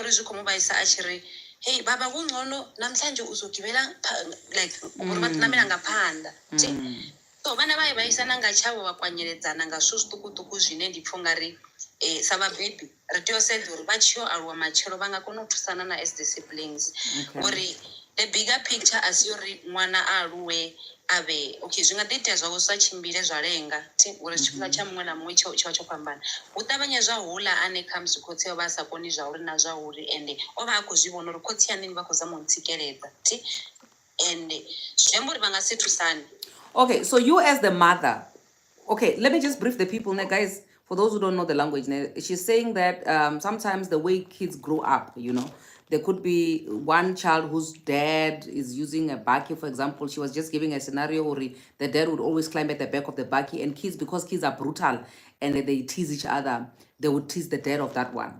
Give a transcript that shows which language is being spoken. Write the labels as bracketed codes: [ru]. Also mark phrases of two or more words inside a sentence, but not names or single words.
[ve] uri zwi khou mu vhaisa a tshi ri [zu] hey baba kungcono namhlanje uzogibela [ve] like uri vha ṋamela nga phanḓa ti so vhana vha vhaisana nga tshavho vha kwanyeledzana nga zwithu zwiṱukuṱuku zwine ndi pfha ungari sa vhabebi ri tea u sedza uri vha tshi yo aluwa matshelo vha nga kona u thusana na [en] as disciplines [ve] uri [en] the bigger picture [ve] a si uri ṅwana a aluwe a vhe okay zwi nga ḓi itea zwa u sa tshimbile zwa lenga ti uri tshifhinga tsha muṅwe na muṅwe tsho tsho fhambana hu ṱavhanya zwa houḽa ane khamusi khotsi vha sa koni zwa uri na zwa uri ende o vha a khou zwi vhona uri khotsi yanini vha khou zama u ntsikeledza ti ende zwi amba uri vha nga si thusane. [en] Okay, so you as the mother, okay, let me just brief the people now, guys. For those who don't know the language, she's saying that sometimes the way kids grow up, you know, there could be one child whose dad is using a bakkie, for example. She was just giving a scenario where the dad would always climb at the back of the bakkie, and kids, because kids are brutal and they tease each other, they would tease the dad of that one.